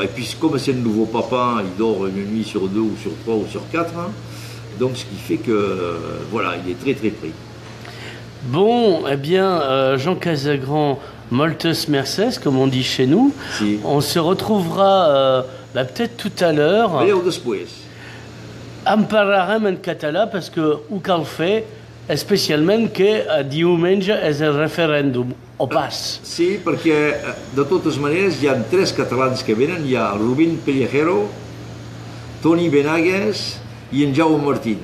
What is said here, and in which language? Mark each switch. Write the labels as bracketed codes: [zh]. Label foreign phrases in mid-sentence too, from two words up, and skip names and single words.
[fr] Et puis comme c'est un nouveau papa, il dort une nuit sur 2 ou sur 3 ou sur 4, donc ce qui fait que, voilà, il est très très pris. Bon, eh bien, Jean Casagrand, [ca] moltes merces, [fr] comme on dit chez nous. Si. On se retrouvera peut-être tout à l'heure. Allez, [ca] després. En parlarem en català [fr] parce que [ca] ho cal fer especialment que diumenge és el referèndum, o pas. Sí, perquè de totes maneres hi ha 3 catalans que venen, hi ha Rubén Pellejero, Toni Benagues i en Jaume Martín.